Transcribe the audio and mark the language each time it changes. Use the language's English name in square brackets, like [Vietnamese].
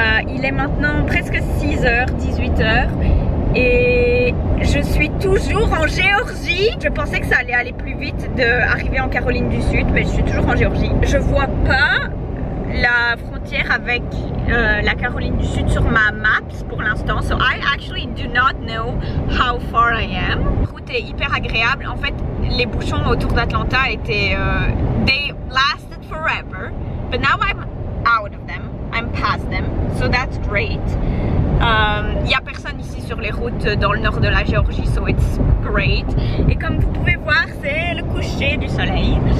[French] Il est maintenant presque 6h, 18h. Et je suis toujours en Géorgie. Je pensais que ça allait aller plus vite d'arriver en Caroline du Sud, mais je suis toujours en Géorgie. Je vois pas la frontière avec la Caroline du Sud sur ma map pour l'instant. [English] So I actually do not know how far I am. [French] La route est hyper agréable. En fait, les bouchons autour d'Atlanta étaient [English] they lasted forever, but now I'm out of them. I'm past them, so that's great. [French] Il n'y a personne ici sur les routes dans le nord de la Géorgie, [English] so it's great. [French] Et comme vous pouvez voir, c'est le coucher du soleil.